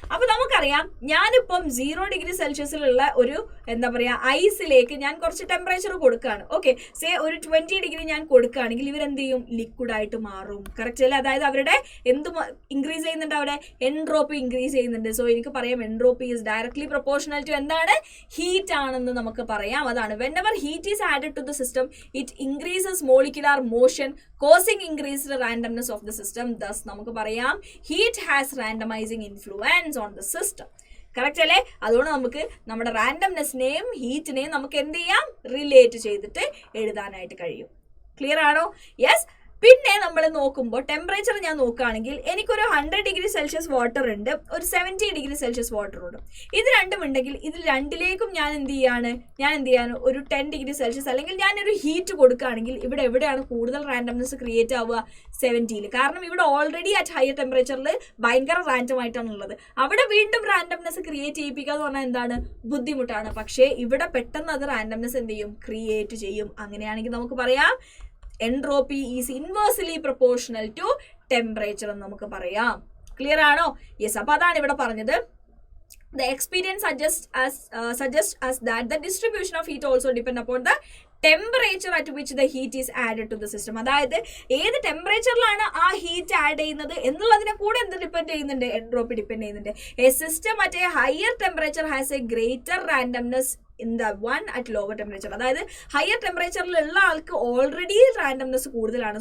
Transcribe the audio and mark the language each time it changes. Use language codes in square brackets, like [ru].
[ml] അപ്പൊ നമുക്കറിയാം, ഞാനിപ്പം 0 ഡിഗ്രി സെൽഷ്യസിലുള്ള ഒരു എന്താ പറയാ ഐസിലേക്ക് ഞാൻ കുറച്ച് ടെമ്പറേച്ചർ കൊടുക്കുകയാണ്. ഓക്കെ, സേ ഒരു 20 ഡിഗ്രി ഞാൻ കൊടുക്കുകയാണെങ്കിൽ ഇവരെന്ത് ചെയ്യും, ലിക്വിഡ് ആയിട്ട് മാറും. കറക്റ്റ് അല്ലേ? അതായത് അവരുടെ എന്ത് ഇൻക്രീസ് ചെയ്യുന്നുണ്ട്, അവിടെ എൻട്രോപ്പി ഇൻക്രീസ് ചെയ്യുന്നുണ്ട്. സോ എനിക്ക് പറയാം entropy is directly proportional to എന്താണ്, ഹീറ്റ് ആണെന്ന് നമുക്ക് പറയാം. അതാണ് [en] whenever heat is added to the system it increases molecular motion causing increased randomness of the system. Thus [ml] നമുക്ക് പറയാം [en] heat has randomizing influence on the system. [ml] Correct അല്ലേ? അതുകൊണ്ട് നമുക്ക് നമ്മുടെ റാൻഡംനെസ്സിനെയും ഹീറ്റിനെയും നമുക്ക് എന്ത് ചെയ്യാം, റിലേറ്റ് ചെയ്തിട്ട് എഴുതാനായിട്ട് കഴിയും. ക്ലിയർ ആണോ? യെസ്. പിന്നെ നമ്മൾ നോക്കുമ്പോൾ ടെമ്പറേച്ചർ ഞാൻ നോക്കുകയാണെങ്കിൽ എനിക്കൊരു 100 ഡിഗ്രി സെൽഷ്യസ് വാട്ടർ ഉണ്ട്, ഒരു 70 ഡിഗ്രി സെൽഷ്യസ് വാട്ടർ ഉണ്ട്. ഇത് രണ്ടും ഉണ്ടെങ്കിൽ ഇതിൽ രണ്ടിലേക്കും ഞാൻ എന്ത് ചെയ്യാണ് ഒരു 10 ഡിഗ്രി സെൽഷ്യസ് അല്ലെങ്കിൽ ഞാനൊരു ഹീറ്റ് കൊടുക്കുകയാണെങ്കിൽ ഇവിടെ എവിടെയാണ് കൂടുതൽ റാൻഡംനെസ് ക്രിയേറ്റ് ആവുക, 70യിൽ. കാരണം ഇവിടെ ഓൾറെഡി അറ്റ് ഹയർ ടെമ്പറേച്ചറിൽ ഭയങ്കര റാൻഡം ആയിട്ടാണ് ഉള്ളത്. അവിടെ വീണ്ടും റാൻഡംനെസ് ക്രിയേറ്റ് ചെയ്യിപ്പിക്കുക എന്ന് പറഞ്ഞാൽ എന്താണ്, ബുദ്ധിമുട്ടാണ്. പക്ഷേ ഇവിടെ പെട്ടെന്ന് അത് റാൻഡംനെസ് എന്ത് ചെയ്യും, ക്രിയേറ്റ് ചെയ്യും. അങ്ങനെയാണെങ്കിൽ നമുക്ക് പറയാം entropy is inversely proportional to temperature എന്ന് നമുക്ക് പറയാം. ക്ലിയർ ആണോ? യെസ്. അപ്പൊ അതാണ് ഇവിടെ പറഞ്ഞത്. [en] The experience suggests us that the distribution of heat also depend upon the temperature at which the heat is added to the system. [ml] അതായത് ഏത് ടെമ്പറേച്ചറിലാണ് ആ ഹീറ്റ് ആഡ് ചെയ്യുന്നത് എന്നുള്ളതിനെ കൂടെ എന്ത് ഡിപ്പെൻഡ് ചെയ്യുന്നുണ്ട്, എൻട്രോപ്പി ഡിപ്പെൻഡ് ചെയ്യുന്നുണ്ട്. A system at A higher temperature has A greater randomness in the one at lower temperature. അതായത് ഹയർ ടെമ്പറേച്ചറിലുള്ള ആൾക്ക് ഓൾറെഡി റാൻഡംനെസ് കൂടുതലാണ്.